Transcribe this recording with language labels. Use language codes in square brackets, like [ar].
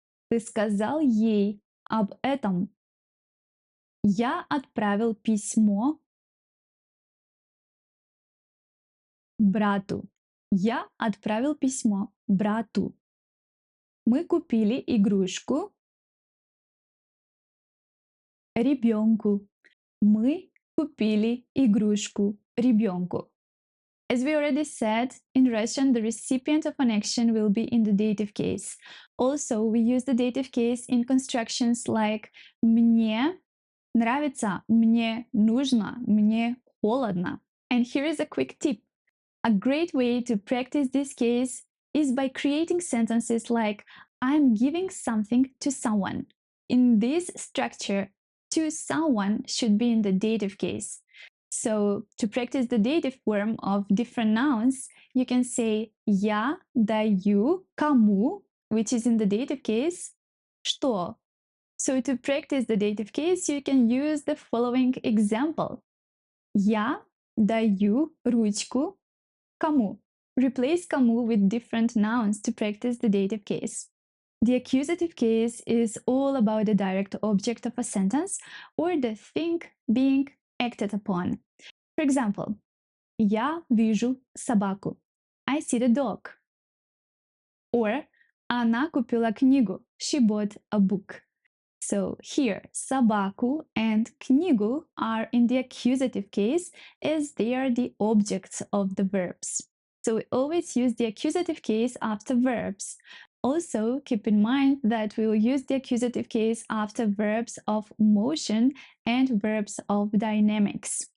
[ru] Ты сказал ей об этом. Я отправил письмо брату. Я отправил письмо брату. Мы купили игрушку ребенку. Мы купили игрушку ребенку. [en] As we already said, in Russian, the recipient of an action will be in the dative case. Also, we use the dative case in constructions like [ru] мне нравится, мне нужно, мне холодно. [en] And here is a quick tip. A great way to practice this case is by creating sentences like I'm giving something to someone. In this structure, to someone should be in the dative case. So to practice the dative form of different nouns, you can say [ru] я даю кому, [en] which is in the dative case, что. So to practice the dative case, you can use the following example. [ru] Я даю ручку кому. [en] Replace кому with different nouns to practice the dative case. The accusative case is all about the direct object of a sentence or the thing being acted upon. For example, [ru] я вижу собаку. [en] I see the dog. Or [ru] она купила книгу. [en] She bought a book. So here, собаку and книгу are in the accusative case as they are the objects of the verbs. So we always use the accusative case after verbs. Also, keep in mind that we will use the accusative case after verbs of motion and verbs of dynamics.